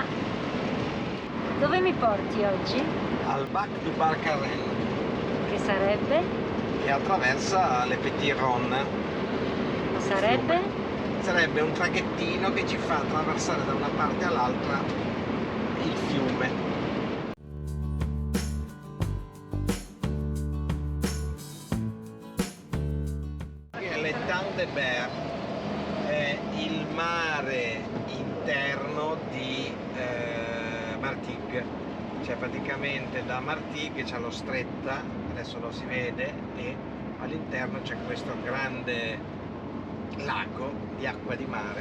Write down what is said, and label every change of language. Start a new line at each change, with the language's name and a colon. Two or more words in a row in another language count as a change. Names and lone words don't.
Italian: Dove mi porti oggi? Al Bac du Barcarène, Che sarebbe? che attraversa le Petit Ronnes. Sarebbe? Sarebbe un traghettino che ci fa attraversare da una parte all'altra il fiume. L'Étang de Berre è il mare interno di Martigues, cioè praticamente da Martigues c'è lo Stretta, adesso lo si vede, e all'interno c'è questo grande lago di acqua di mare.